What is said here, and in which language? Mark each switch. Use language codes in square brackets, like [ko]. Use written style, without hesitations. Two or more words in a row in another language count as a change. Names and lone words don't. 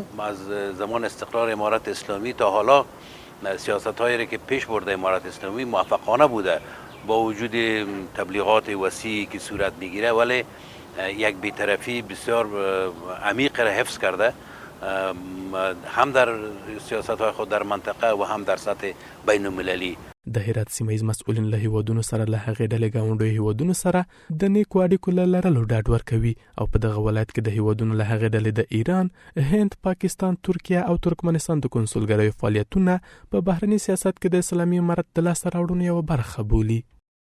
[fa] از زمان استقرار امارت اسلامی تا حالا سیاست‌هایی که پیش برده امارت اسلامی موفقانه بوده، با وجود تبلیغات وسیعی که صورت میگیره ولی یک بی‌طرفی بسیار عمیق را حفظ کرده، هم در سیاست‌های خود در منطقه و هم در سطح بین‌المللی. [ps] د هرات سیمه ییز مسؤلین له هیوادونو سره له هغې ډلې ګاونډیو هیوادونو سره د نیکو اړیکو له لرلو ډاډ ورکوي او په دغه ولایت کې د هیوادونو له هغې ډلې د ایران، هند، پاکستان، ترکیه او ترکمنستان د کنسولګریو فعالیتونه په بهرني سیاست کې د اسلامي امارت د لاسته راوړنو یوه برخه بولي.